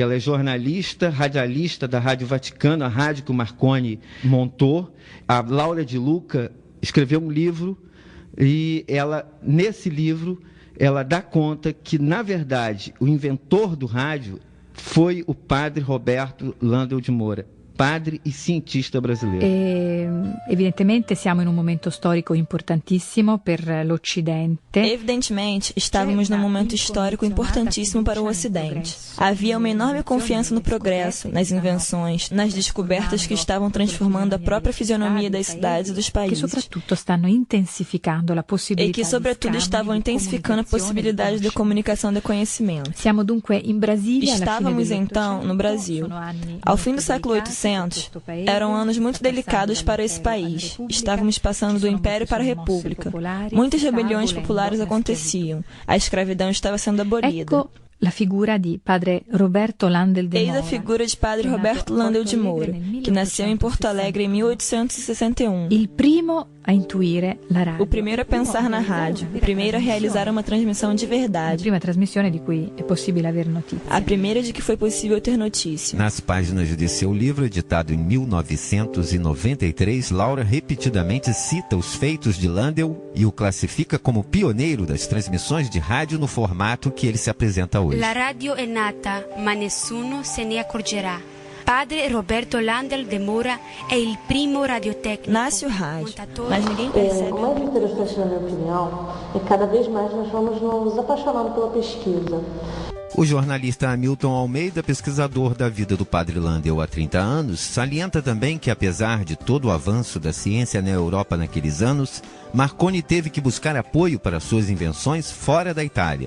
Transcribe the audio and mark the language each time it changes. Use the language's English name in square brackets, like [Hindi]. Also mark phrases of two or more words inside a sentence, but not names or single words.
[Portuguese] Ela é jornalista, radialista da Rádio Vaticano, a rádio que o Marconi montou. A Laura de Luca escreveu um livro e nesse livro, ela dá conta que, na verdade, o inventor do rádio foi o padre Roberto Landel de Moura, padre e cientista brasileiro. [Italian] Evidentemente siamo in un momento storico importantissimo per l'Occidente. [Portuguese] Evidentemente, estávamos num momento histórico importantíssimo para o Ocidente. Havia uma enorme confiança no progresso, nas invenções, nas descobertas que estavam transformando a própria fisionomia das cidades e dos países. Que sobretudo [Italian] stanno intensificando la possibilità. [Portuguese] E que sobretudo estavam intensificando a possibilidade de comunicação de conhecimento. [Italian] Siamo dunque in Brasília. [Portuguese] Estávamos então no Brasil. Ao fim do século 800, 1900 eram anos muito delicados para esse país. Estávamos passando do Império para a República. Muitas rebeliões populares aconteciam. A escravidão estava sendo abolida. [Italian] La figura di padre Roberto Landel de Moura. [Portuguese] Eis a figura de padre Roberto Landel de Moura, que nasceu em Porto Alegre em 1861. [Italian] Il primo a intuire la radio. [Portuguese] O primeiro a pensar na rádio, o primeiro a realizar uma transmissão de verdade. [Italian] A prima trasmissione di cui è possibile aver notizie. [Portuguese] A primeira de que foi possível ter notícia. Nas páginas de seu livro, editado em 1993, Laura repetidamente cita os feitos de Landel e o classifica como pioneiro das transmissões de rádio no formato que ele se apresenta hoje. [Italian] La radio è nata, ma nessuno se ne accorgerà. [Portuguese] Padre Roberto Landel de Moura é o [Italian] primo radiotecnico. [Portuguese] Nasce o rádio, mas ninguém percebe. O mais interessante, na minha opinião, é que cada vez mais nós vamos nos apaixonando pela pesquisa. O jornalista Hamilton Almeida, pesquisador da vida do padre Landel há 30 anos, salienta também que, apesar de todo o avanço da ciência na Europa naqueles anos, Marconi teve que buscar apoio para suas invenções fora da Itália.